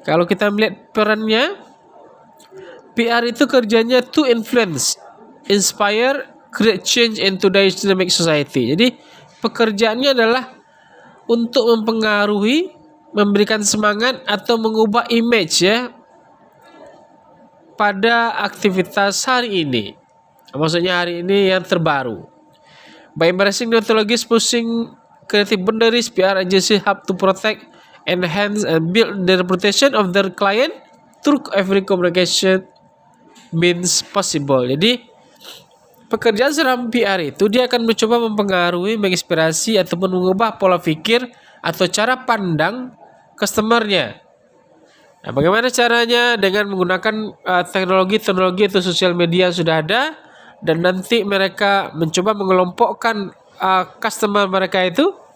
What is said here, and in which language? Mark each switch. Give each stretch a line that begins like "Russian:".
Indonesian: Kalau kita melihat perannya, PR itu kerjanya
English: to influence, inspire, create change in today's dynamic society.
Indonesian: Jadi pekerjaannya adalah untuk mempengaruhi, memberikan semangat atau mengubah image ya pada aktivitas hari ini. Maksudnya hari ini yang terbaru.
English: By embracing new technologies, pushing creative boundaries, PR agency have to protect, enhance, and build the reputation of their client through every communication means possible.
Indonesian: Jadi pekerjaan seorang PR itu dia akan mencoba mempengaruhi, menginspirasi ataupun mengubah pola pikir atau cara pandang customernya. Nah, bagaimana caranya? Dengan menggunakan teknologi atau sosial media yang sudah ada, dan nanti mereka mencoba mengelompokkan customer mereka itu.